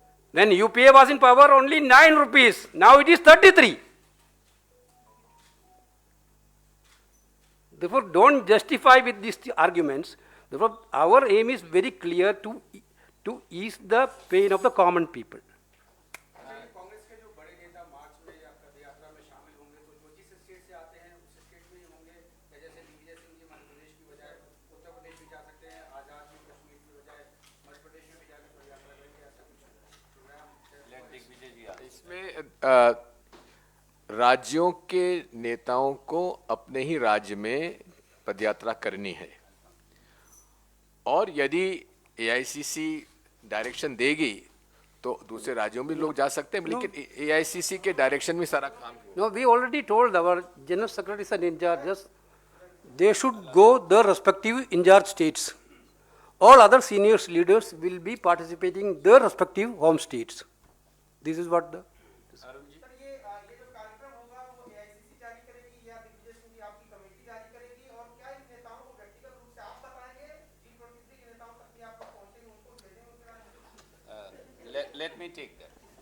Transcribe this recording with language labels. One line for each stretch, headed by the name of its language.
English: When UPA was in power, only 9 rupees. Now it is 33. Therefore, don't justify with these arguments. Therefore, our aim is very clear to ease the pain of the common people.
Hindi: Congress के जो बड़े नेता मार्च में या पद यात्रा में शामिल होंगे तो जो जिस स्टेट से आते हैं उस स्टेट में ही होंगे, जैसे दिग्विजय सिंह जी मध्य प्रदेश की बजाय उत्तर प्रदेश भी जा सकते हैं, आजाद जी कश्मीर की बजाय मध्य प्रदेश में भी जाकर पद यात्रा करेंगे, ऐसा कुछ प्रोग्राम? इसमें राज्यों के नेताओं को अपने ही राज्य में पदयात्रा करनी है और यदि एआईसीसी डायरेक्शन देगी तो दूसरे राज्यों में लोग जा सकते हैं, लेकिन एआईसीसी के डायरेक्शन में सारा काम
English: No, we already told our general secretaries and in charges, they should go their respective in charge states. All other senior leaders will be participating in their respective home states. This is what the.
Hindi: Sir ये जो कार्यक्रम होगा वो AICC जारी करेगी या दिग्विजय सिंह जी आपकी committee जारी करेगी और क्या इन नेताओं को व्यक्तिगत रूप से आप बताएंगे, G23 के नेताओं तक भी आप पहुंचेंगे, उनको भेजेंगे?
English: Let me take that.